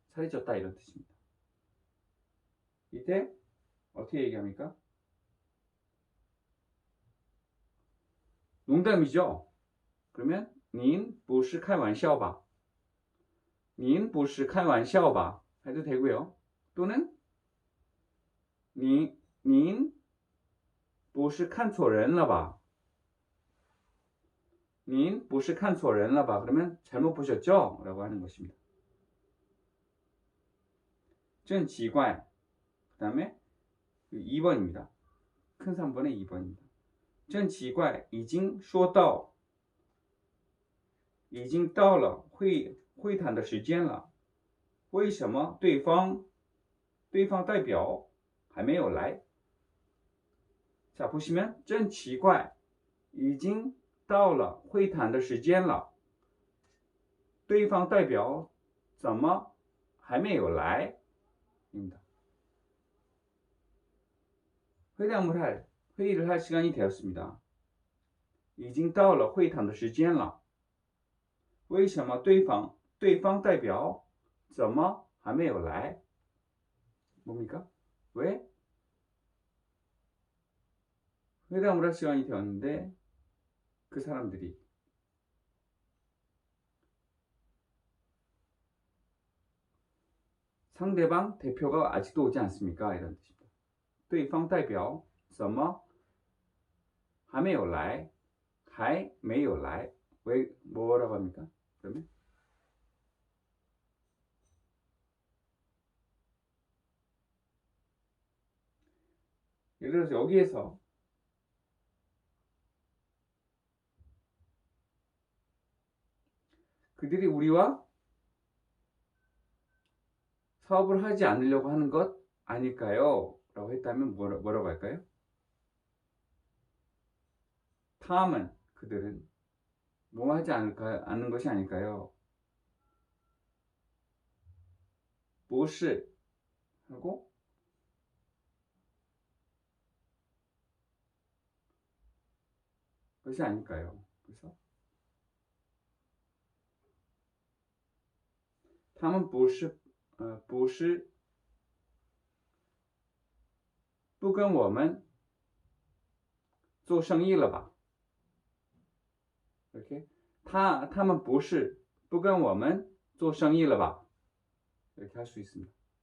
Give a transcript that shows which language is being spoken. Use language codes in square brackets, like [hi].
[ko] 살이 쪘다 이런 뜻입니다. 이때 어떻게 얘기합니까? 농담이죠? 그러면 [zh] 您不是开玩笑吧? 닌不是开玩笑吧 [ko] 해도 되고요. 또는 [zh] 닌不是看错人了吧닌不是看错人了吧 [ko] 그러면 잘못 보셨죠? 라고 하는 것입니다. [zh] 真奇怪 [ko] 그 다음에 2번입니다. 큰 3번의 2번입니다. [zh] 真奇怪已经说到已经到了会谈的时间了为什么对方代表还没有来 [ko] 자 보시면 [zh] 真奇怪已经到了会谈的时间了对方代表怎么还没有来 입니다. [ko] 회의를 할 시간이 되었습니다. [zh] 已经到了会谈的时间了为什么对方代表怎么还没有来 [ko] 뭡니까? 왜? 회담을 할 시간이 되었는데 그 사람들이 상대방 대표가 아직도 오지 않습니까? 이런 뜻입니다. [zh] 对方代表怎么还没有来还没有来 [ko] 왜 뭐라고 합니까? 그러면 예를 들어서 여기에서 그들이 우리와 사업을 하지 않으려고 하는 것 아닐까요? 라고 했다면 뭐라고 할까요? 다음은 그들은 뭐 하지 않는 것이 아닐까요? [zh] 不是 [ko] 하고 것이 아닐까요? 그래서 [zh] 他们不是不跟我们做生意了吧 [ko] 이렇게 他们不是不跟我们做生意了吧 이렇게 할 수 있습니다.